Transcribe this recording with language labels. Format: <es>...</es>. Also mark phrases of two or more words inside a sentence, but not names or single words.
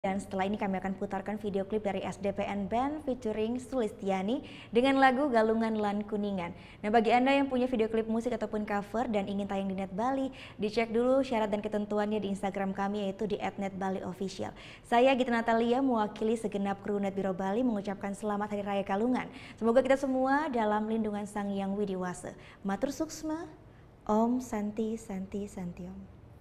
<id>Dan setelah ini kami akan putarkan video klip dari SDPN Band featuring Sulistiani dengan lagu Galungan Lan Kuningan. Nah, bagi Anda yang punya video klip musik ataupun cover dan ingin tayang di Net Bali, dicek dulu syarat dan ketentuannya di Instagram kami yaitu di @netbaliofficial. Saya Gita Natalia mewakili segenap kru Net Biro Bali mengucapkan selamat Hari Raya Galungan. Semoga kita semua dalam lindungan Sang Hyang Widiwasa.</id> <ban>Matur suksma, Om Santi Santi Santiom.</ban>